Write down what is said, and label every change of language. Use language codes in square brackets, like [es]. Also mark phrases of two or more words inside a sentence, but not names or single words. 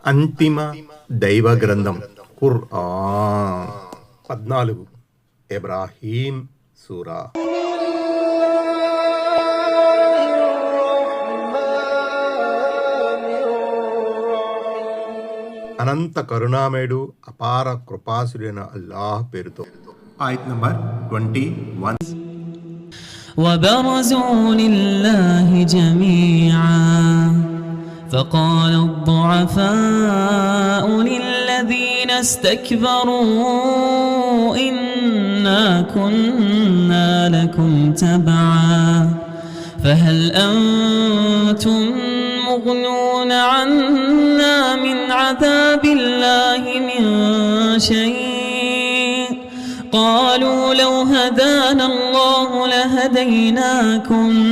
[te] అంతిమ దైవ గ్రంథం ఖుర్ఆన్ 14 ఇబ్రాహీం సూరా. అనంత కరుణామయుడు అపార కృపాసుడైన అల్లాహ్ పేరుతో. ఆయత్ నంబర్ 21. [ar] وبرزوا لله جميعا فقال الضعفاء للذين استكبروا إنا كنا لكم تبعا فهل أنتم مغنون عنا من عذاب الله من شيء قالوا لو هدانا الله لهديناكم